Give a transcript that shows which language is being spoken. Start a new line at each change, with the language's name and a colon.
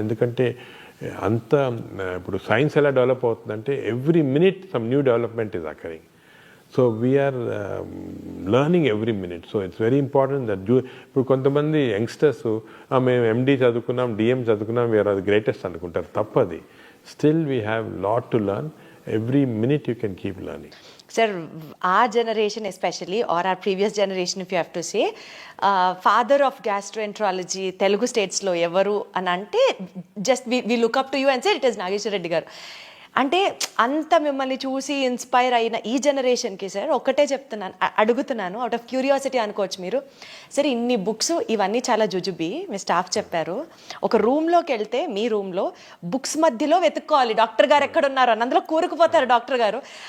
Telugu: ఎందుకంటే అంత ఇప్పుడు సైన్స్ ఎలా డెవలప్ అవుతుందంటే
English: Every minute some new development is occurring. So we're learning every minute. So it's very important that
Telugu: ఇప్పుడు కొంతమంది యంగ్స్టర్స్ మేము ఎండి చదువుకున్నాం, డిఎం చదువుకున్నాం, వీఆర్ అది గ్రేటెస్ట్ అనుకుంటారు. తప్పది.
English: Still we have lot to learn. Every minute you can keep learning. Sir, our generation especially, or our previous generation if you have to say, father of gastroenterology Telugu states
Telugu: lo evaru అని అంటే
English: just we look up to you and say it is Nageshwar Reddy garu.
Telugu: అంటే అంత మిమ్మల్ని చూసి inspire అయిన ఈ జనరేషన్కి sir ఒక్కటే చెప్తున్నాను, అడుగుతున్నాను, అవుట్ ఆఫ్ క్యూరియాసిటీ అనుకోవచ్చు మీరు. సరే ఇన్ని బుక్స్ ఇవన్నీ చాలా జుజుబి మీ స్టాఫ్ చెప్పారు. ఒక రూమ్లోకి వెళ్తే మీ రూమ్లో బుక్స్ మధ్యలో వెతుక్కోవాలి డాక్టర్ గారు ఎక్కడున్నారు అని, అందులో కూరుకుపోతారు డాక్టర్ గారు.